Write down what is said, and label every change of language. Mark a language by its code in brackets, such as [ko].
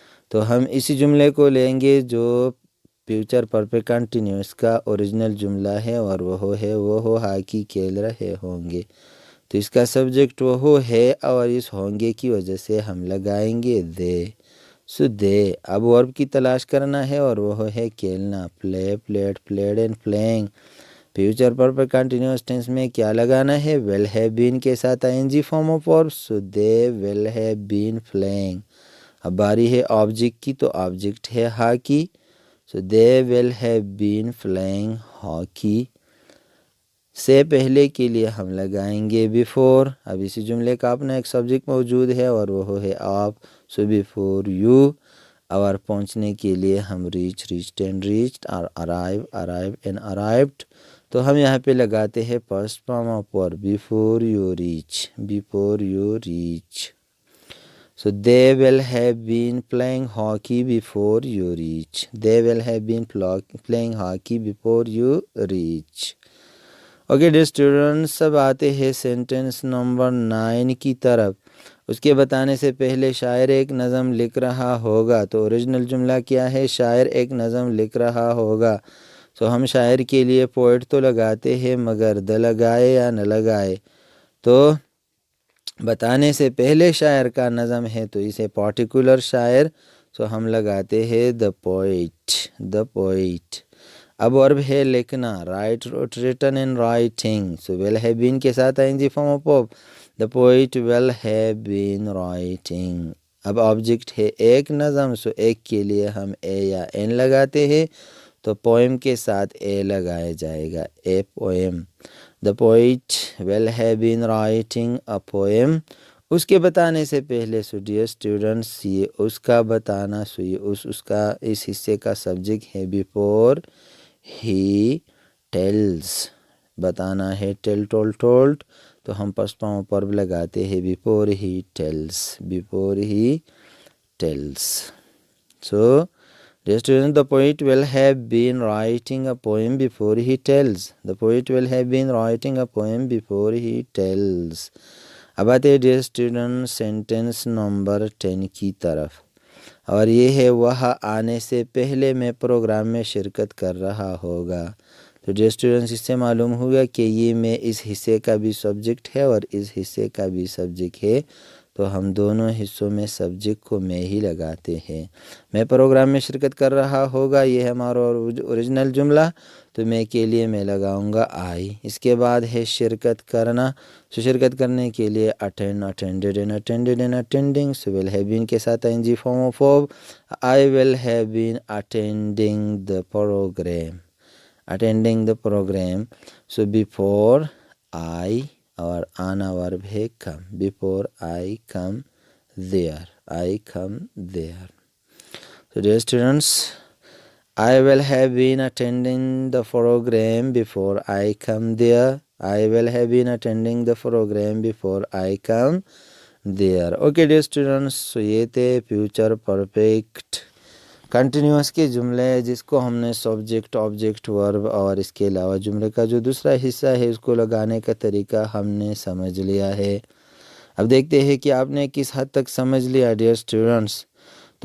[ur] تو ہم اسی جملے کو لیں گے جو فیوچر پرفیکٹ کنٹینیوس کا اوریجنل جملہ ہے، اور وہ ہے وہ ہاکی کھیل رہے ہوں گے. تو اس کا سبجیکٹ وہ ہے، اور اس ہوں گے کی وجہ سے ہم لگائیں گے دے. [en] So they. [ur] اب ورب کی تلاش کرنا ہے اور وہ ہے کھیلنا. پلے، played, played and playing. Future perfect continuous tennis میں کیا لگانا ہے؟ ول ہیو بین کے ساتھ آئی جی form of verb. [en] So they will have been playing. [ur] اب باری ہے آبجیکٹ کی، تو آبجیکٹ ہے hockey. [en] So they will have been playing hockey. [ur] سے پہلے کے لیے ہم لگائیں گے بیفور. اب اسی جملے کا اپنا ایک سبجیکٹ موجود ہے اور وہ ہے آپ. [en] So before you. [ur] اور پہنچنے کے لیے ہم ریچ، ریچڈ اینڈ ریچڈ، اور ارائیو، ارائیو اینڈ ارائیوڈ. تو ہم یہاں پہ لگاتے ہیں [en] first form of verb before you reach, [ur] before you reach. [en] So they will have been playing hockey before you reach. They will have been playing hockey before you reach. Okay dear students، [ur] اب آتے ہیں sentence number 9 کی طرف. اس کے بتانے سے پہلے شاعر ایک نظم لکھ رہا ہوگا. تو اوریجنل جملہ کیا ہے؟ شاعر ایک نظم لکھ رہا ہوگا. سو ہم شاعر کے لیے پوئٹ تو لگاتے ہیں، مگر د لگائے یا نہ لگائے. تو بتانے سے پہلے شاعر کا نظم ہے تو اسے پارٹیکولر شاعر. سو ہم لگاتے ہیں دا پوئٹ، دا پوئٹ. اب ورب ہے لکھنا. [en] Write, wrote, written and writing. So will have been کے ساتھ ing form of verb. The poet will have been writing. اب object ہے ایک نظم. [ur] سو ایک کے لیے ہم اے یا این لگاتے ہیں، تو پوئم کے ساتھ اے لگایا جائے گا، a poem. [en] The poet will have been writing a poem. [ur] اس کے بتانے سے پہلے [en] so dear students [ur] یہ اس کا بتانا. سو یہ اس کا اس حصے کا سبجیکٹ ہے [en] Before he tells. [ur] بتانا ہے ٹیل، ٹول، ٹولڈ. تو ہم فرسٹ فارم آف ورب لگاتے ہیں [en] Before he tells, before he tells. So dear students, the poet will have been writing a poem before he tells. The poet will have been writing a poem before he tells. [ur] اب آتے ہیں [en] dear students [ur] sentence number 10 کی طرف، اور یہ ہے وہ آنے سے پہلے میں پروگرام میں شرکت کر رہا ہوگا. تو [en] dear students [ur] اس سے معلوم ہوگا کہ یہ میں اس حصے کا بھی سبجیکٹ ہے اور اس حصے کا بھی سبجیکٹ ہے. تو ہم دونوں حصوں میں سبجیکٹ کو میں ہی لگاتے ہیں. میں پروگرام میں شرکت کر رہا ہوگا، یہ ہے ہمارا اوریجنل جملہ. تو میں کے لیے میں لگاؤں گا آئی. اس کے بعد ہے شرکت کرنا. سو شرکت کرنے کے لیے attend, attended and attended and attending. [en] So will have been کے ساتھ I G form of verb. I will have been attending the program, attending the program. [ur] So before I, اور آنا ورب ہے کم. [en] Before I come there, I come there. So dear students, I will have been attending the program before I come there. I will have been attending the program before I come there. Okay dear students، so [ur] یہ تھے future perfect continuous کے جملے جس کو ہم نے subject, object, ورب اور اس کے علاوہ جملے کا جو دوسرا حصہ ہے اس کو لگانے کا طریقہ ہم نے سمجھ لیا ہے. اب دیکھتے ہیں کہ آپ نے کس حد تک سمجھ لیا ڈیئر اسٹوڈنٹس. تو